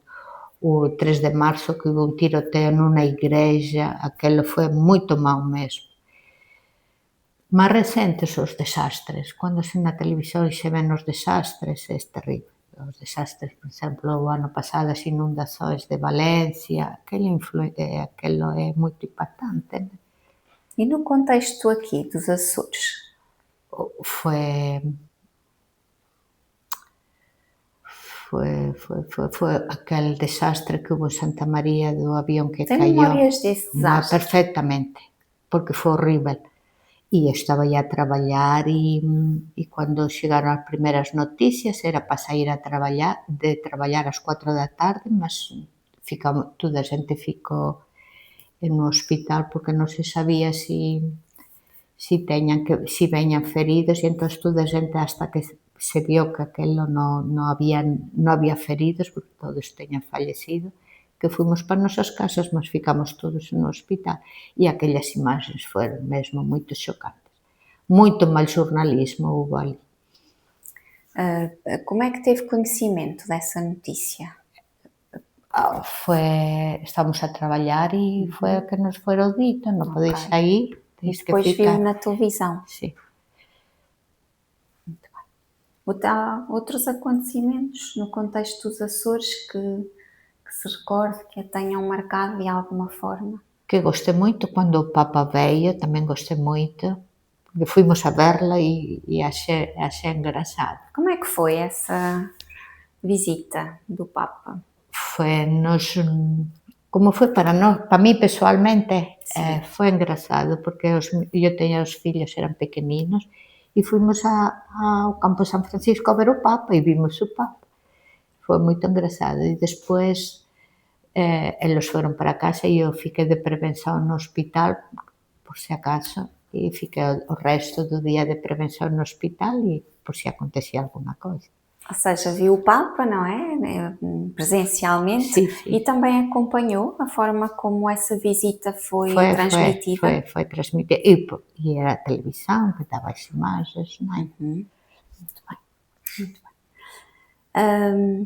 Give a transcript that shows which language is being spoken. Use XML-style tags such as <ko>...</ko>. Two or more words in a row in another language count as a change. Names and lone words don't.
<gl>O 3 de marzo que houve un tiroteo nunha igrexa, aquelo foi moito mau mesmo. Máis recentes os desastres, cando se na televisión se ven os desastres, é terrible. Os desastres, por exemplo, o ano pasado as inundações de Valencia, aquelo é moito impactante, né?</gl> <pt>E no contexto aqui dos Açores?</pt> <gl>Foi aquele desastre que houve en Santa María do avión que</gl> <pt>Tem</pt> <gl>caiu.</gl> <pt>memórias desse desastre?</pt> <gl>Perfectamente, porque</gl> <pt>foi horrível.</pt> <gl>E estaba a traballar e cando chegaron as primeiras noticias era para sair a traballar ás 4 da tarde, mas toda a xente ficou no hospital porque non se sabía si veñan feridos, e entón toda a xente hasta que se viu que aquilo non había feridos, porque todos teñan fallecido, que fomos para as nosas casas, mas ficamos todos no hospital, e aquellas imaxes foron mesmo moito xocantes. Moito mal xornalismo houbo ali.</gl> <pt>Como é que teve conhecimento dessa notícia?</pt> <gl>Estamos a traballar e foi o que nos foron dito, non podeis</gl> <pt>Ok.</pt> <gl>saír,</gl> <pt>E</pt> <gl>tens que</gl> <pt>depois viu</pt> <gl>ficar.</gl> <pt>na televisão.</pt> <gl>Sí.</gl> <pt>Há outros acontecimentos no contexto dos Açores que se recorde, que a tenham marcado de alguma forma?</pt> <gl>Que gostei moito cando o Papa veio, tamén gostei moito, porque fuimos a verla e achei engraçado.</gl> <pt>Como é que foi essa visita do Papa?</pt> <gl>Como foi para mí pessoalmente,</gl> <pt>Sim.</pt> <gl>foi engraçado, porque eu teño os fillos, eran pequeninos, e fuimos ao campo de San Francisco a ver o Papa e vimos o Papa. Foi moito engraçado. E despois, eles foron para casa e eu fiquei de prevención no hospital, por si acaso, e fiquei o resto do día de prevención no hospital e por si acontecía alguna coisa.</gl> <pt>Ou seja, viu o Papa, não é? Presencialmente,</pt> <gl>Sí, sí.</gl> <pt>e também acompanhou a forma como essa visita foi transmitida. Foi transmitido. E era a televisão que dava as imagens, não é? Muito bem, muito bem.</pt>